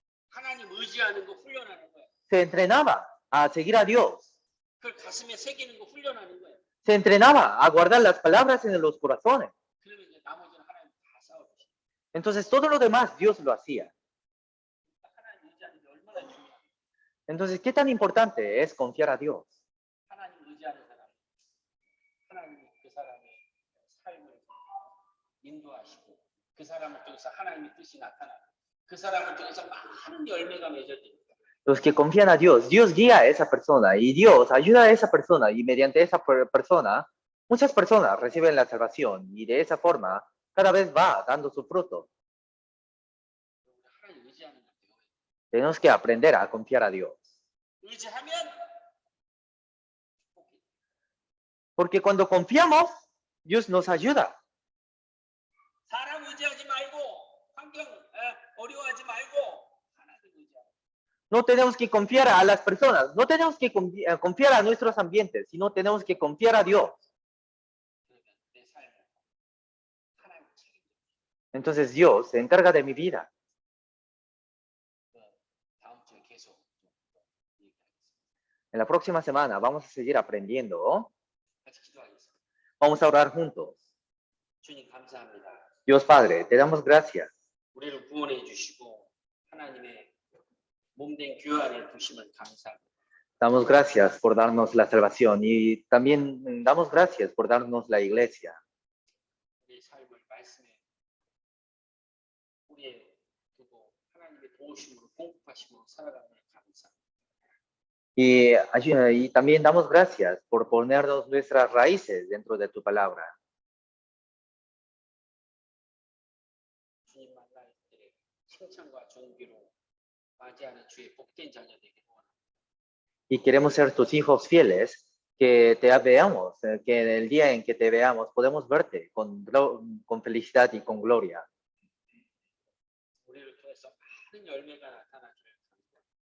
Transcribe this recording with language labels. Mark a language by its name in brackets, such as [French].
[Korean] 하나님 의지하는 거 훈련하는 거예요. [Spanish] se entrenaba a seguir a Dios, [Korean] 그걸 가슴에 새기는 거 훈련하는 거예요. [Spanish] se entrenaba a guardar las palabras en los corazones. [Korean] 그러면 이제 나머지는 하나님 다 싸워주시고 [Spanish] Entonces todo lo demás Dios lo hacía. [Korean] 하나님 의지하는 게 얼마나 중요해요. [Spanish] Entonces, ¿qué tan importante es confiar a Dios? [Korean] 하나님 의지하는 사람, 하나님이 그 사람의 삶을 인도하시고 그 사람을 통해서 하나님의 뜻이 나타나고 그 사람을 통해서 많은 열매가 맺어집니다. [Spanish] Los que confían a Dios, Dios guía a esa persona y Dios ayuda a esa persona y mediante esa persona, muchas personas reciben la salvación y de esa forma cada vez va dando su fruto. [Korean] 하나님 의지하는 거 배워요. [Spanish] Tenemos que aprender a confiar a Dios. [Korean] 의지하면 축복이. [Spanish] Porque cuando confiamos, Dios nos ayuda. [Korean] 사람 의지하지 말고 환경 어려워하지 말고 하나님 의지하고. [Spanish] No tenemos que confiar a las personas, no tenemos que confiar a nuestros ambientes, sino tenemos que confiar a Dios. [Korean] 그러면 내 삶을 하나님 책임져. [Spanish] Entonces Dios se encarga de mi vida. [Korean] 다음 주에 계속 좀 얘기하겠습니다. [Spanish] En la próxima semana vamos a seguir aprendiendo. [Korean] 같이 기도하겠습니다. [Spanish] Vamos a orar juntos. [Korean] 주님 감사합니다. [Spanish] Dios Padre, te damos gracias. [Korean] 우리를 구원해 주시고 하나님의 몸된 교회를 두시면 감사합니다. [Spanish] Damos gracias por darnos la salvación y también damos gracias por darnos la iglesia. [Korean] 우리의 삶을 말씀에 우리의 두고 하나님의 도우심으로 공급하심으로 살아가는 감사합니다. [Spanish] Y también damos gracias por ponernos nuestras raíces dentro de tu palabra. [Korean] 주님 만날 때 칭찬과 존귀로 맞이하는 주의 복된 자녀 되기를 원합니다. [Spanish] Y queremos ser tus hijos fieles, que te veamos, que en el día en que te veamos podemos verte con felicidad y con gloria. [Korean] 우리를 통해서 많은 열매가 나타나 주길 감사합니다.